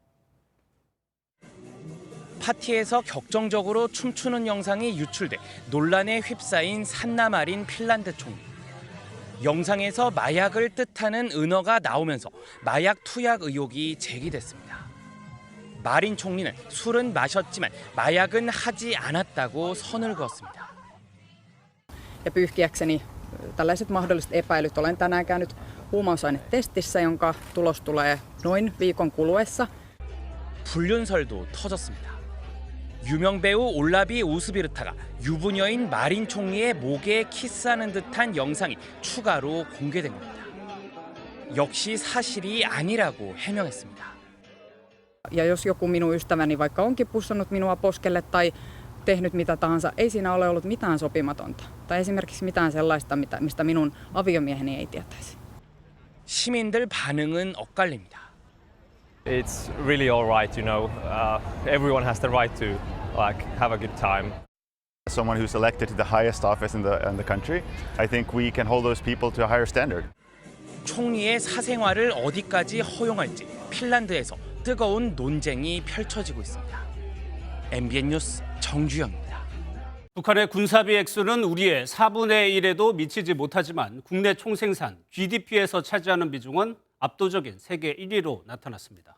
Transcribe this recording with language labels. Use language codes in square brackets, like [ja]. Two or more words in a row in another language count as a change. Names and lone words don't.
[ko] 파티에서 격정적으로 춤추는 영상이 유출돼 논란에 휩싸인 산나 마린 핀란드 총리. 영상에서 마약을 뜻하는 은어가 나오면서 마약 투약 의혹이 제기됐습니다. 마린 총리는 술은 마셨지만 마약은 하지 않았다고 선을 그었습니다. [fi] Ja pyyhkiäkseni tällaiset mahdolliset epäilyt olen tänään käynyt huumausainetestissä, jonka tulos tulee noin viikon kuluessa. [ko] 불륜설도 터졌습니다. 유명 배우 올라비 우스비르타가 유부녀인 마린 총리의 목에 키스하는 듯한 영상이 추가로 공개된 겁니다. 역시 사실이 아니라고 해명했습니다. [fi] Ja jos joku minun ystäväni vaikka onkin pussannut minua poskelle tai tehnyt mitä tahansa, ei siinä ole ollut mitään sopimatonta. Tai esimerkiksi mitään sellaista, mistä minun aviomieheni ei tietäisi. [ko] 시민들 반응은 엇갈립니다. [en] It's really all right, you know. Everyone has the right to have a good time. Someone who's elected to the highest office in the country, I think we can hold those people to a higher standard. [ko] 총리의 사생활을 어디까지 허용할지 핀란드에서 뜨거운 논쟁이 펼쳐지고 있습니다. MBN 뉴스 정주영입니다. 북한의 군사비 액수는 우리의 4분의 1에도 미치지 못하지만 국내 총생산 GDP에서 차지하는 비중은 압도적인 세계 1위로 나타났습니다.